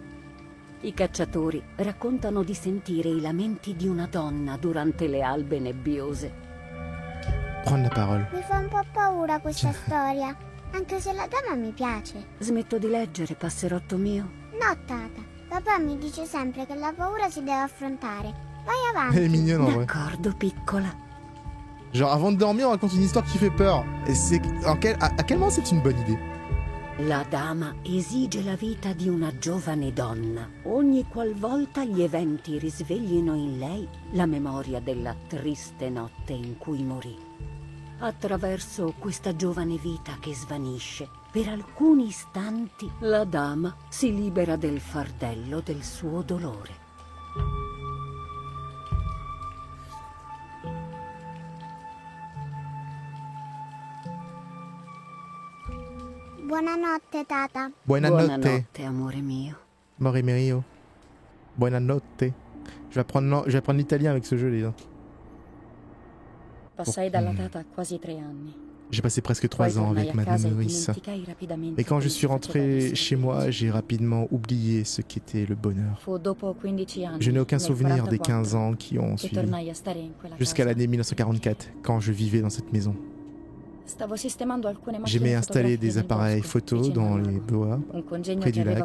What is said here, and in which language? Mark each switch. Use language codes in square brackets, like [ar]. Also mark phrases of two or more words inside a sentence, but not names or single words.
[it] I cacciatori raccontano di sentire i lamenti di una donna durante le albe nebbiose. [fr] Prendre la parole. [it] Mi fa un po' paura questa storia, anche se la dama mi piace. Smetto di leggere, passerotto mio? No, tata. Papà mi dice sempre che la paura si deve affrontare. Vai avanti. [fr] Elle est mignonne en vrai. [it] D'accordo, piccola. [fr] Genre, avant de dormir, on raconte une histoire qui fait peur. Et c'est à quel moment c'est une bonne idée? [it] La dama esige la vita di una giovane donna, ogni qualvolta gli eventi risveglino in lei la memoria della triste notte in cui morì. Attraverso questa giovane vita che svanisce, per alcuni istanti la dama si libera del fardello del suo dolore. Buonanotte, tata. Buonanotte. Buonanotte, amore mio. Mori Merio. Buonanotte. [fr] Je vais apprendre l'italien avec ce jeu, les gars. [it] Passai dalla tata quasi 3 anni. [fr] J'ai passé presque 3 ans avec ma nourrice. Et quand je suis rentré chez moi, j'ai rapidement oublié ce qu'était le bonheur. Je n'ai aucun souvenir des 15 ans qui ont suivi, jusqu'à l'année 1944, quand je vivais dans cette maison. J'aimais installer des appareils photos dans les bois, près du lac.